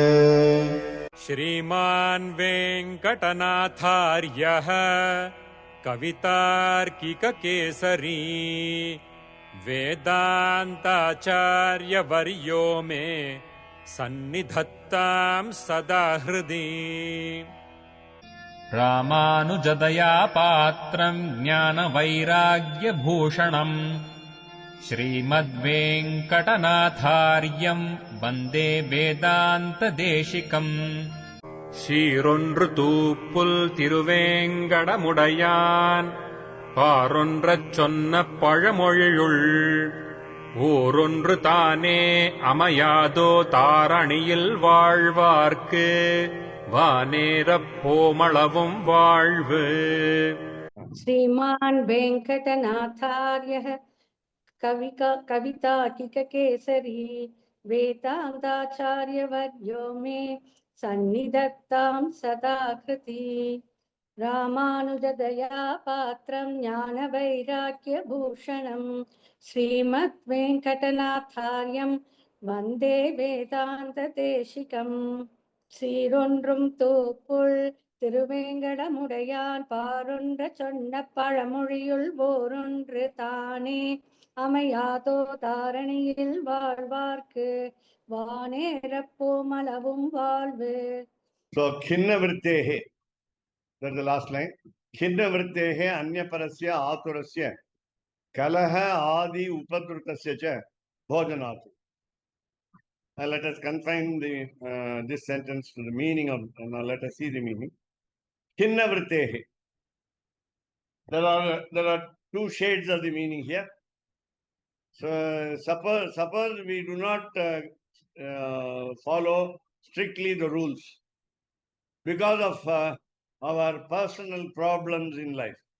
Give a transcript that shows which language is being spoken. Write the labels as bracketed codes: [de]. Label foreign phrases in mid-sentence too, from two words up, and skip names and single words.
[sa] श्रीमान् वेङ्कटनाथार्यः कवितार्किककेसरी वेदान्ताचार्यवर्यो मे सन्निधत्तां सदा हृदि। रामानुजदया पात्रम् ज्ञानवैराग्यभूषणम् श्रीमद्वेङ्कटनाथार्यम् वन्दे वेदान्तदेशिकम्। [ta] சீரொன்று தூப்புல் திருவேங்கடமுடையான் பாரொன்றச் சொன்ன பழமொழியுள் ஊரொன்று தானே அமையாதோ தாரணியில் வாழ்வார்க்கு வானேரப் போமளவும் வாழ்வு. [sa] श्रीमान् वेङ्कटनाथार्यः कवितार्किककेसरी वेदान्ताचार्यवर्यो मे सन्निधत्तां सदा हृदि। रामानुजदया पात्रं ज्ञानवैराग्यभूषणं श्रीमद्वेङ्कटनाथार्यं वन्दे वेदान्तदेशिकम्। [ta] சீரொன்றும் தூப்புள் திருவேங்கடமுடையான் பாரொன்ற சொன்ன பழமொழியுள் ஓரொன்று தானே அமையாதோ தாரணியில் வாழ்வார்க்கு வானேரப்போமளவும் வாழ்வு. [en] So, [sa] खिन्न वृत्तेः, [en] that's the last line. [sa] खिन्न वृत्तेः अन्यपरस्य आतुरस्य कलह आदि उपद्रुतस्य च भोजनन्तु. [en] Let us confine this sentence to the meaning of, let us see the meaning. [sa] खिन्न वृत्तेः. [en] There are two shades of the meaning here. So, suppose we do not follow strictly the rules because of our personal problems in life.